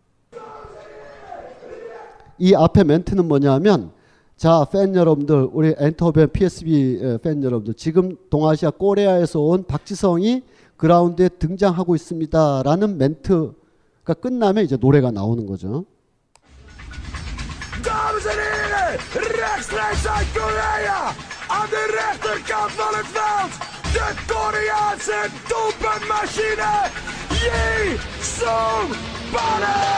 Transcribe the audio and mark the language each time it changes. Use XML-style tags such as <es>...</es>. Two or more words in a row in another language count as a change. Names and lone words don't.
<ko>이 앞에 멘트는 뭐냐면, 자, 팬 여러분들, 우리 엔터벤 PSV 팬 여러분들, 지금 동아시아 코리아에서 온 박지성이 그라운드에 등장하고 있습니다 라는 멘트가 끝나면 이제 노래가 나오는 거죠.</ko> <nl>Dames en heren, rechtstreeks uit Korea, aan de rechterkant van het veld, de Koreaanse doelpuntmachine, Yi Sung-bae!</nl>